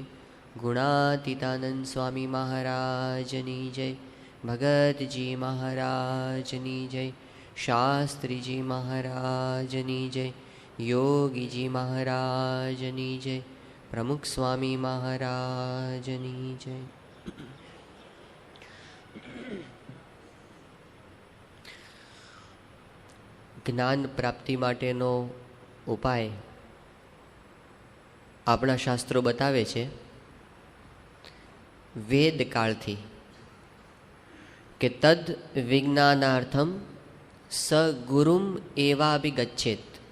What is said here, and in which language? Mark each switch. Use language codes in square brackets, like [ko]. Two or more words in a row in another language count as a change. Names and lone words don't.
[gu] ગુણાતીતાનંદ સ્વામી મહારાજની જય। ભગત જી મહારાજની જય। શાસ્ત્રી જી મહારાજની જય। યોગી જી મહારાજની જય। પ્રમુખ સ્વામી મહારાજની જય। જ્ઞાન પ્રાપ્તિ માટેનો ઉપાય આપણા શાસ્ત્રો બતાવે છે વેદકાળથી કે [sa] तद् विज्ञानार्थम् स गुरुम् एवाभिगच्छेत्.